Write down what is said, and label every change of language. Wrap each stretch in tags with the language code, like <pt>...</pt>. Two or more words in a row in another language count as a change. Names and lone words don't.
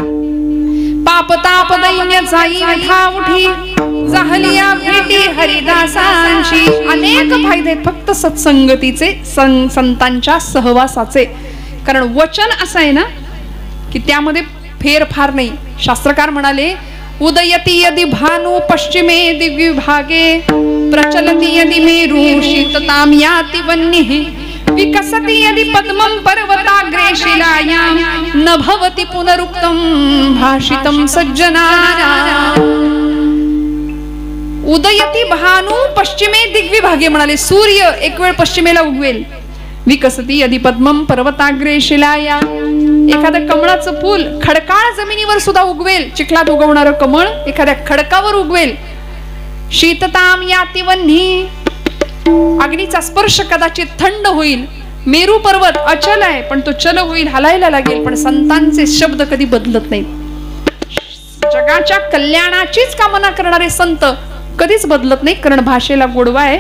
<mr>पाप ताप दैन्य जाई व्यथा उठी जाहलिया भेटी हरिदासांची. अनेक फायदे फक्त सत्संगतीचे, संतांच्या सहवासाचे. कारण वचन असं आहे ना की त्यामध्ये फेरफार नाही. शास्त्रकार म्हणाले</mr> <sa>उदयती यदि भानु पश्चिमे दिग्विभागे प्रचलति यदि मेरु शीततां याति वह्निः विकसति यदि पद्मं पर्वताग्रे शिलायां न भवति पुनरुक्तं भाषितं सज्जनानां. उदयती भानु पश्चिमे दिग्विभागे</sa> <mr>म्हणाले सूर्य एक वेळ पश्चिमेला उगवेल.</mr> <sa>विकसती यदि पद्मं पर्वताग्रे शिलाया.</sa> <mr>एखादं कमळाचं फूल खडकाळ जमिनीवर सुद्धा उगवेल. चिखलात उगवणारं कमळ एखाद्या खडकावर उगवेल.</mr> <sa>शीतताम याति वह्नी.</sa> <mr>अग्नीचा स्पर्श कदाचित थंड होईल. मेरू पर्वत अचल आहे पण तो चल होईल, हलायला लागेल. पण संतांचे शब्द कधी बदलत नाहीत. जगाच्या कल्याणाचीच कामना करणारे संत कधीच बदलत नाही, कारण भाषेला गोडवा आहे.</mr>